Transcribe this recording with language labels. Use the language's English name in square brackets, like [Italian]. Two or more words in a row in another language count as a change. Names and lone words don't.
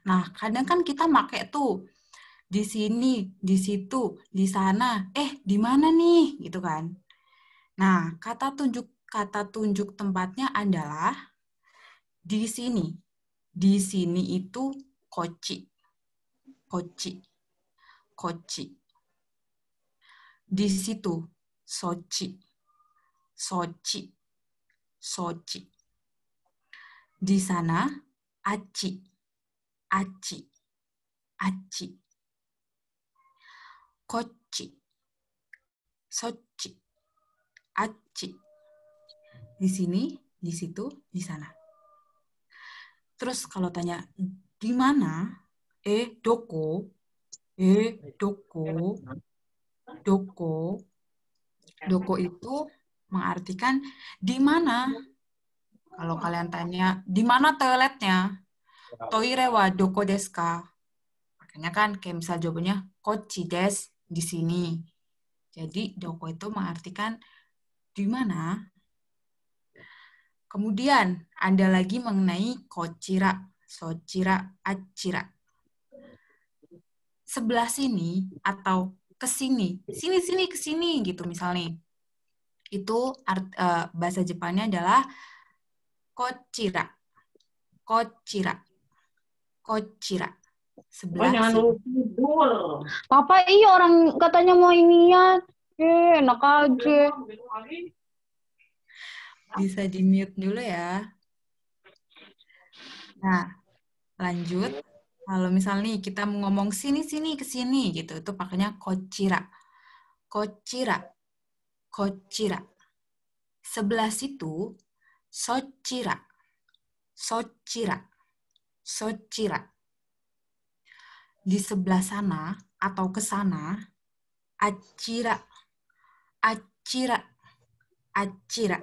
[Indonesian] Nah, kadang kan kita pakai tuh di sini, di situ, di sana. Di mana nih? Gitu kan. Nah, kata tunjuk tempatnya adalah di sini. Di sini itu [Japanese] こっち。こっち. Kochi. [Indonesian] Di situ sochi. [Japanese] そっち。そっち. [Indonesian] Di sana aci. [Japanese] あっち。あっち。こっち. そっち。あっち. [Indonesian] Di sini, di situ, di sana. Terus kalau tanya di mana? [Japanese] どこ。どこ. Doko. [Indonesian] Doko itu mengartikan di mana. Kalau kalian tanya di mana toiletnya? [Japanese] トイレはどこですか? [Indonesian] Makanya kan kayak misal jawabannya [Japanese] こっちです, [Indonesian] di sini. Jadi doko itu mengartikan di mana. Kemudian ada lagi mengenai [Japanese] こちら、そちら、あちら. [Indonesian] Sebelah sini atau ke sini, sini ke sini gitu misalnya. Itu bahasa Jepangnya adalah kochira. [Japanese] こちら。こちら. [Indonesian] Sebelah sini. Papa iya orang katanya mau inian. Enak aja. Bisa di-mute dulu ya. Nah, lanjut. Kalau misalnya nih kita mau ngomong sini-sini ke sini gitu, itu pakainya kochira. [Japanese] こちら。こちら. [Indonesian] Sebelah situ, sochira. [Japanese] そちら。そちら. [Indonesian] Di sebelah sana atau ke sana, [Japanese] achira. あちら。あちら.